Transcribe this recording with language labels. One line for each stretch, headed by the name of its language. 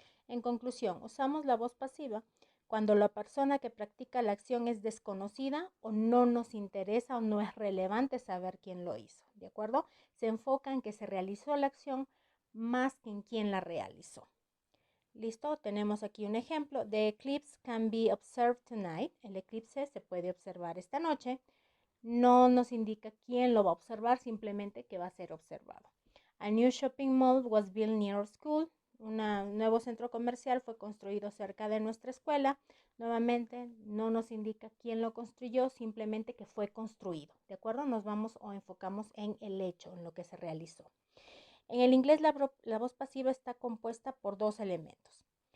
Spanish: En conclusión, usamos la voz pasiva cuando la persona que practica la acción es desconocida o no nos interesa o no es relevante saber quién lo hizo, ¿de acuerdo? Se enfoca en que se realizó la acción más que en quién la realizó. Listo, tenemos aquí un ejemplo.
English: The eclipse can be observed tonight.
Spanish: El eclipse se puede observar esta noche. No nos indica quién lo va a observar, simplemente que va a ser observado.
English: A new shopping mall was built near our school.
Spanish: Un nuevo centro comercial fue construido cerca de nuestra escuela. Nuevamente, no nos indica quién lo construyó, simplemente que fue construido. ¿De acuerdo? Nos vamos o enfocamos en el hecho, en lo que se realizó. En el inglés, la voz pasiva está compuesta por dos elementos.